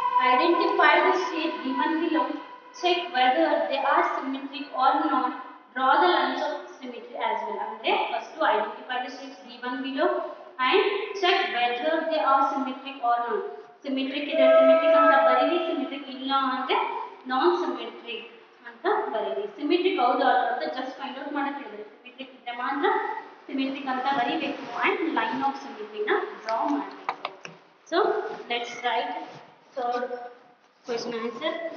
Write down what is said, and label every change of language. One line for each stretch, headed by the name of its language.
English: Identify the shape given below. Check whether they are symmetric or not. Draw the lines of symmetry as well. Andre first to identify the shapes given below and check whether they are symmetric or not.
Kannada: Symmetric ಇದೆ symmetric ಅಂತ ಬರೀರಿ, symmetric ಇಲ್ಲ ಅಂದ್ರೆ non symmetric ಅಂತ ಬರೀರಿ. symmetric ಹೌದು ಅಂತ
English: just find out
Kannada: ಮಾಡಕ್ಕೆ ಹೇಳಿದ್ರೆ symmetric ಇದ್ರೆ ಮಾತ್ರ symmetric ಅಂತ ಬರೀಬೇಕು and line of symmetry ನ draw ಮಾಡಬೇಕು.
English: So let's write third question answer.